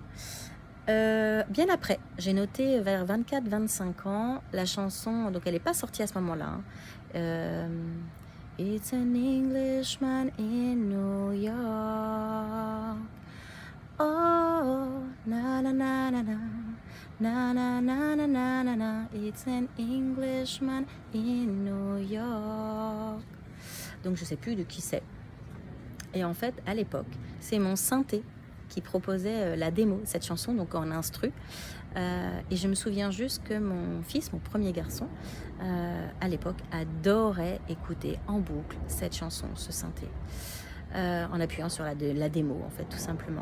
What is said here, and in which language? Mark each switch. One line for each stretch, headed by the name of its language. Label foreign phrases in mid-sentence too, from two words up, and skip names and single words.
French: Bien après, j'ai noté vers 24-25 ans la chanson, donc elle n'est pas sortie à ce moment-là. Hein.
English: It's an Englishman in New York. Oh, na na na na na. Na na na na na na na. It's an Englishman in New York.
French: Donc je sais plus de qui c'est. Et en fait, à l'époque, c'est mon synthé qui proposait la démo, cette chanson, donc en instru. Et je me souviens juste que mon fils, mon premier garçon, à l'époque, adorait écouter en boucle cette chanson, ce synthé, en appuyant sur la démo, en fait, tout simplement.